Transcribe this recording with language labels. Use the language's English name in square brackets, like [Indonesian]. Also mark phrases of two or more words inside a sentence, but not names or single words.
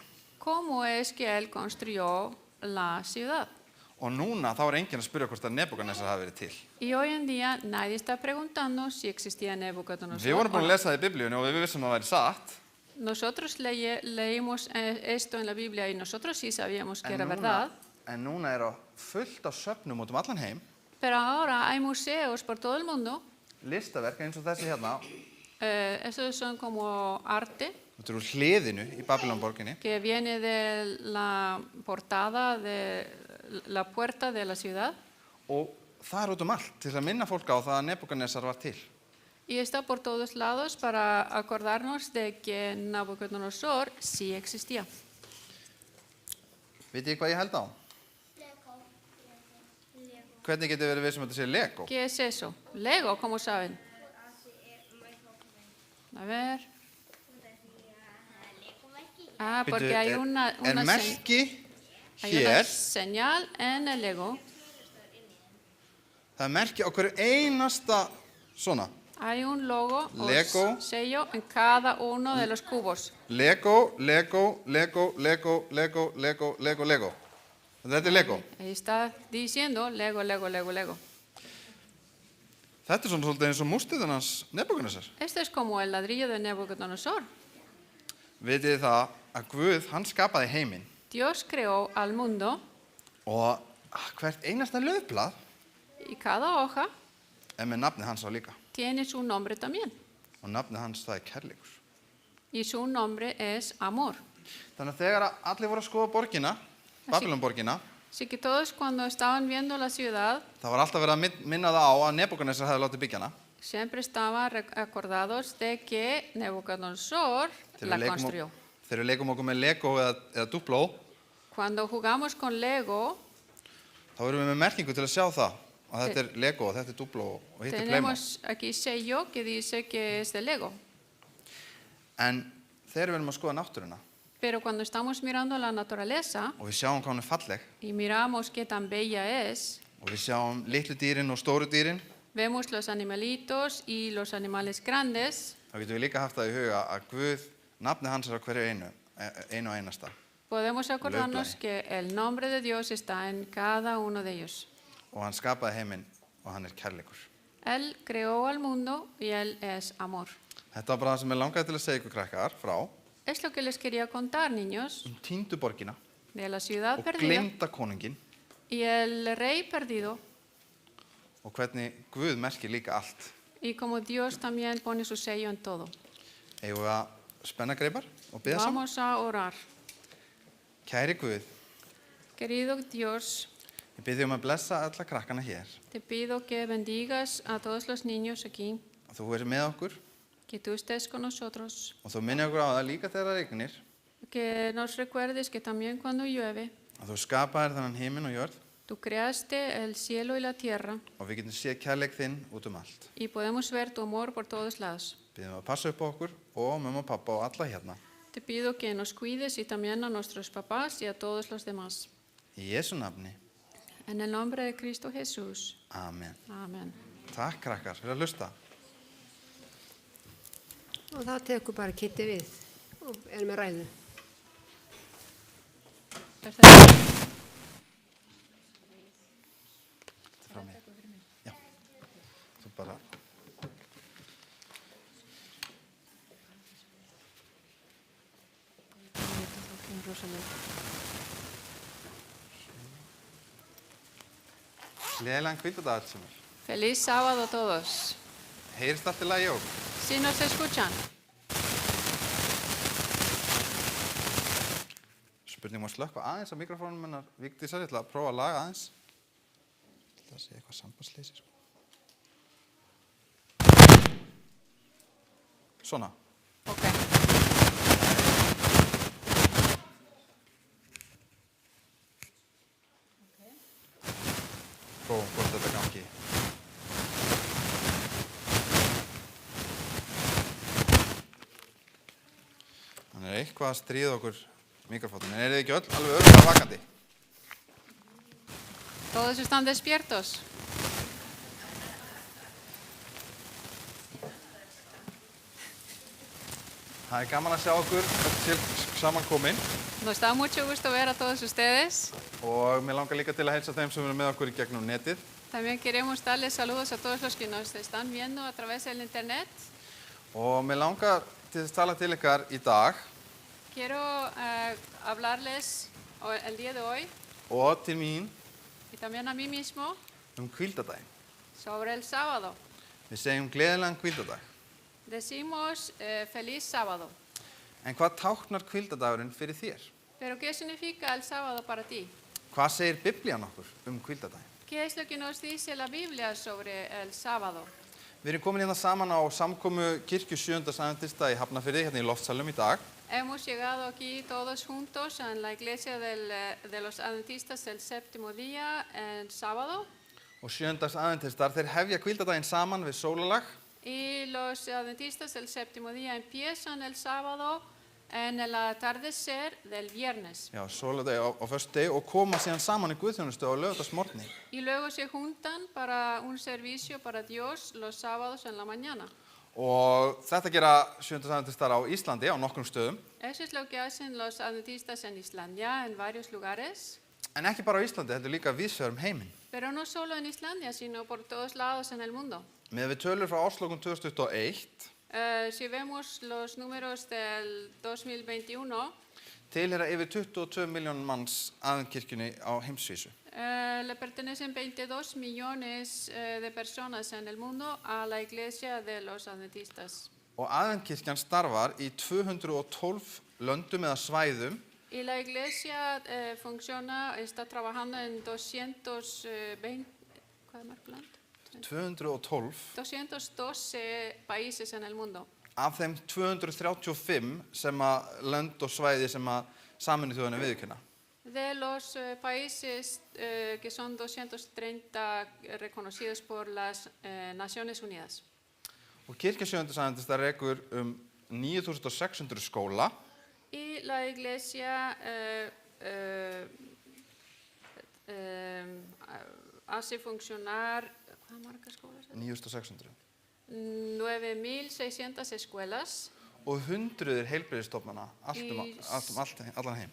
[Spanish] ¿Cómo es que él construyó la ciudad? [Icelandic] Og núna þá er enginn að spyrja hvort að Nebukadnesar hafi verið til. [Spanish] Y hoy en día nadie está preguntando si existía Nabucodonosor. [Icelandic] Við vorum [Spanish] o [Icelandic] búin að [Spanish] no. [Icelandic] lesa það í Biblíunni og við vissum að það væri satt. [Spanish] Nosotros leímos esto en la Biblia y nosotros sí sabíamos que era verdad. [Icelandic] En núna er fullt af söfnum út allan heim, [Spanish] Pero ahora hay museos por todo el mundo. [Icelandic] listaverk eins og þessi hérna. [Spanish] Esos son como arte [Icelandic] Þetta eru úr hliðinu í Babylonborginni. [Spanish] que viene de la portada de la puerta de la ciudad [Icelandic] Og það er út allt til að minna fólk á það að Nebukadnesar var til. [Spanish] y está por todos lados para acordarnos de que Nabucodonosor sí existía. [Icelandic] Vitið þið hvað ég held á? Hvernig getur verið við sem þetta sé Lego? [Spanish] ¿Qué es eso? Lego, ¿cómo saben? A ver. Ah, porque hay una [Icelandic] merki [Spanish] hay una [Icelandic] hér, [Spanish] señal en el Lego. [Icelandic] það er merki á hverju einasta svona. [Spanish] Hay un logo Lego. o sello en cada uno de los cubos. Lego, Lego, Lego, Lego, Lego, Lego, Lego, Lego. [Icelandic] Þetta er Lego. [Spanish] Ahí está diciendo Lego, Lego, Lego, Lego. [Icelandic] Þetta er svona svolítið eins og múrsteiðan hans Nebúkadnesar. [Spanish] Esto es como el ladrillo de Nabucodonosor. [Icelandic] Vitið þið það að Guð, hann skapaði heiminn [Spanish] Dios creó al mundo [Icelandic] og hvert einasta laufblað [Spanish] y cada hoja [Icelandic] er með nafnið hans á líka. [Spanish] tiene su nombre también. [Icelandic] Og nafnið hans það er kærleikur. [Spanish] Y su nombre es amor. [Icelandic] Þannig að þegar allir voru að skoða borgina, Babylonborgina, [Spanish] Así que todos cuando estaban viendo la ciudad, [Icelandic] það var alltaf verið að minna það á að Nebúkadnesar hefði látið byggja hana. [Spanish] siempre estaban acordados de que Nabucodonosor la construyó. [Icelandic] Þegar við leikum okkur með Lego eða Duplo, [Spanish] Cuando jugamos con Lego, [Icelandic] þá erum við með merkingu til að sjá það. Og þetta er Lego og þetta er Duplo og hitt er Playmo. [Spanish] tenemos aquí sello que dice que es de Lego. [Icelandic] En þegar við erum að skoða náttúruna [Spanish] Pero cuando estamos mirando la naturaleza [Icelandic] og við sjáum hvað hún er falleg [Spanish] y miramos qué tan bella es, [Icelandic] og við sjáum litlu dýrin og stóru dýrin, [Spanish] vemos los animalitos y los animales grandes, [Icelandic] þá getum við líka haft það í huga að Guð, nafnið hans er á hverju einu og einasta. [Spanish] podemos acordarnos que el nombre de Dios está en cada uno de ellos. [Icelandic] Og hann skapaði heiminn og hann er kærleikur. [Spanish] Él creó al mundo y Él es amor. [Icelandic] Þetta var bara það sem ég langaði til að segja ykkur krakkar frá [Spanish] Es lo que les quería contar, niños, [Icelandic] týndu borgina [Spanish] de la ciudad [Icelandic] og [Spanish] perdida [Icelandic] gleymda konungin [Spanish] y el rey perdido, [Icelandic] og hvernig Guð merkir líka allt. [Spanish] y como Dios también pone su sello en todo. [Icelandic] Eigum við að spenna greipar og biðja saman? [Spanish] Vamos a orar. [Icelandic] Kæri Guð, [Spanish] Querido Dios, [Icelandic] ég bið þig að blessa alla krakkana hér. [Spanish] te pido que bendigas a todos los niños aquí, [Icelandic] Að þú verið með okkur [Spanish] que tú estés con nosotros, [Icelandic] og þú minni okkur á það líka þegar það rignir [Spanish] que nos recuerdes que también cuando llueve, [Icelandic] að þú skapaðir þennan heiminn og jörð [Spanish] tú creaste el cielo y la tierra [Icelandic] og við getum séð kærleik þinn út allt. [Spanish] y podemos ver tu amor por todos lados. [Icelandic] Biðum að passa upp á okkur og mamma og pappa og alla hérna. [Spanish] Te pido que nos cuides y también a nuestros papás y a todos los demás. [Icelandic] Í Jesú nafni. [Spanish] En el nombre de Cristo Jesús. [Icelandic] Amen. [Spanish] Amén. [Icelandic] Takk krakkar fyrir að hlusta. Og þá tekur bara Kitti við og er með ræðu. [Spanish] Perfecto. [Icelandic] Þetta er frá mér. Já. Þú bara... Gleðilegan hvíldardag alls saman. [Spanish] Feliz sábado a todos. [Icelandic] Heyrist allt í lagi okkur? [Spanish] Si nos escuchan, [Icelandic] Spurning má slökkva aðeins á mikrofónum hennar Vigdísar, ég ætla að prófa að laga aðeins. Ég ætla að segja eitthvað sambandsleysi, sko. Svona. ok. Prófum hvort þetta gangi. Þannig er eitthvað að stríða okkur mikrofónin. En eru þið ekki öll alveg örugglega vakandi? [Spanish] Todos están despiertos. [Icelandic] Það er gaman að sjá okkur öll til samankomin [Spanish] Nos da mucho gusto ver a todos ustedes. [Icelandic] og mér langar líka til að heilsa þeim sem eru með okkur í gegnum netið. [Spanish] También queremos darles saludos a todos los que nos están viendo a través del internet. [Icelandic] Og mér langar til að tala til ykkar í dag [Spanish] Quiero hablarles el día de hoy [Icelandic] og til mín [Spanish] y también a mí mismo [Icelandic] hvíldardaginn. [Spanish] sobre el sábado. [Icelandic] Við segjum gleðilegan hvíldardag. [Spanish] Decimos feliz sábado. [Icelandic] En hvað táknar hvíldardagurinn fyrir þér? [Spanish] Pero ¿qué significa el sábado para ti? [Icelandic] Hvað segir Biblían okkur hvíldardaginn? [Spanish] ¿Qué es lo que nos dice la Biblia sobre el sábado? [Icelandic] Við erum komin hérna saman á samkomu kirkju 7. adventista í Hafnarfirði, hérna í Loftsalnum í dag. [Spanish] Hemos llegado aquí todos juntos en la iglesia de los adventistas el séptimo día, el sábado. [Icelandic] Og 7. adventistar, þeir hefja hvíldardaginn saman við sólalag. [Spanish] Y los adventistas el séptimo día empiezan el sábado en el atardecer del viernes. [Icelandic] Já, sóladegi á föstudegi og koma síðan saman í guðþjónustu á laugardagsmorgni. [Spanish] Y luego se juntan para un servicio para Dios los sábados en la mañana. [Icelandic] Og þetta gera 7. adventistar á Íslandi á nokkrum stöðum. [Spanish] Eso es lo que hacen los adventistas en Islandia, en varios lugares. [Icelandic] En ekki bara á Íslandi, þetta líka víðsvegar heiminn. [Spanish] Pero no solo en Islandia, sino por todos lados en el mundo. [Icelandic] Með við tölur frá árslokum 2021 Si vemos los números del 2021, tilheyra yfir 22 miljón manns aðventkirkjunni á heimsvísu. [Spanish] le pertenecen 22 millones de personas en el mundo a la iglesia de los adventistas. [Icelandic] Og aðventkirkjan starfar í 212 löndum eða svæðum. [Spanish] Y la iglesia está trabajando en 220, ¿cuál es el 212 212 países en el mundo. [Icelandic] af þeim 235 sem að lönd og svæði sem að Sameinuðu þjóðirnar viðurkenna. [Spanish] De los países que son 230 reconocidos por las Naciones Unidas. [Icelandic] Og kirkja 7. adventista rekur 9600 skóla. [Spanish] Y la iglesia hace funcionar, ¿cuántas marcas escuelas? 9600. 9.600 escuelas [Icelandic] Og hundruðir heilbrigðisstofnana allan heim.